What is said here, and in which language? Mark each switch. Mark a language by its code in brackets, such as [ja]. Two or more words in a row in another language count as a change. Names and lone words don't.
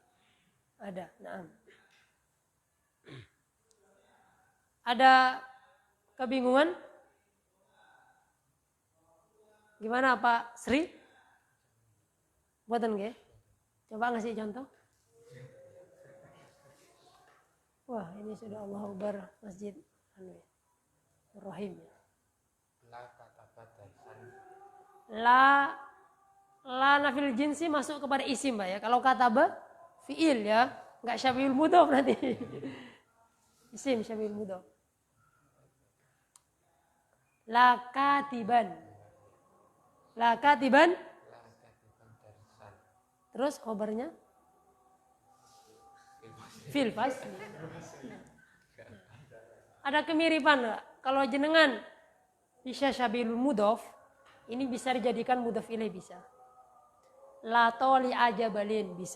[id] Ada, nah. Ada kebingungan? Gimana Pak Sri? Buatan nggih? Coba ngasih contoh. Wah, ini sudah [ar] الله أكبر [id] Masjid Rahim. [ar] لا كتب درسا. لا نافي الجنس [id] masuk kepada isim Pak ya. Kalau kataba fi'il ya, enggak [ar] شبيه المضاف [id] nanti. [ar] اسم شبيه المضاف. لا كاتبا. لا كاتبا. لا كاتبا درسا. [id] Terus khobarnya? [ar] في الفصل. [id] Ada kemiripan enggak? Kalau jenengan bisa [ar] شبيه المضاف, [id] ini bisa dijadikan [ar] مضاف إليه [id] bisa. [ar] لا طالعا جبلا bisa.